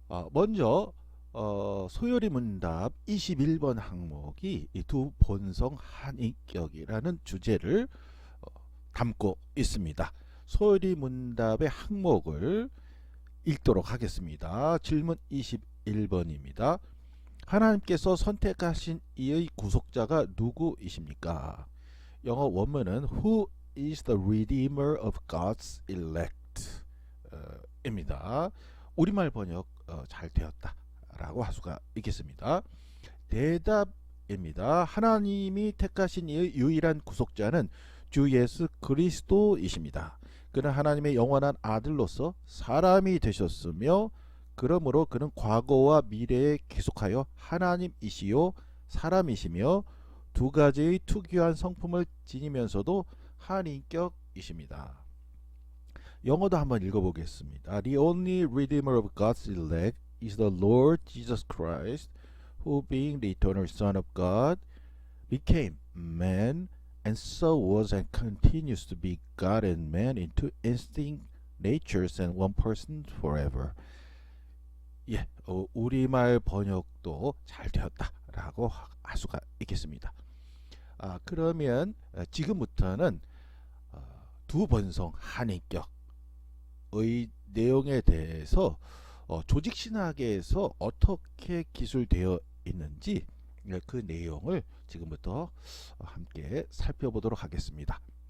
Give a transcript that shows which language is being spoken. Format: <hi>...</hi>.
<ko>먼저 소요리 문답 21번 항목이 이 두 본성 한인격이라는 주제를 담고 있습니다. 소요리 문답의 항목을 읽도록 하겠습니다. 질문 21번입니다. 하나님께서 선택하신 이의 구속자가 누구이십니까? 영어 원문은</ko> <en>Who is the Redeemer of God's elect?</en> <ko>입니다. 우리말 번역 잘 되었다 라고 할 수가 있겠습니다. 대답입니다. 하나님이 택하신 이의 유일한 구속자는 주 예수 그리스도이십니다. 그는 하나님의 영원한 아들로서 사람이 되셨으며 그러므로 그는 과거와 미래에 계속하여 하나님이시요 사람이시며 두 가지의 특유한 성품을 지니면서도 한인격이십니다. 영어도 한번 읽어보겠습니다.</ko> <en>The only Redeemer of God's elect is the Lord Jesus Christ, who being the eternal Son of God, became man, and so was and continues to be God and man in two distinct natures and one person forever.</en> <ko>예, 우리말 번역도 잘 되었다라고 할 수가 있겠습니다. 그러면 지금부터는 두 본성 한인격의 내용에 대해서 조직신학에서 어떻게 기술되어 있는지 그 내용을 지금부터 함께 살펴보도록 하겠습니다.</ko>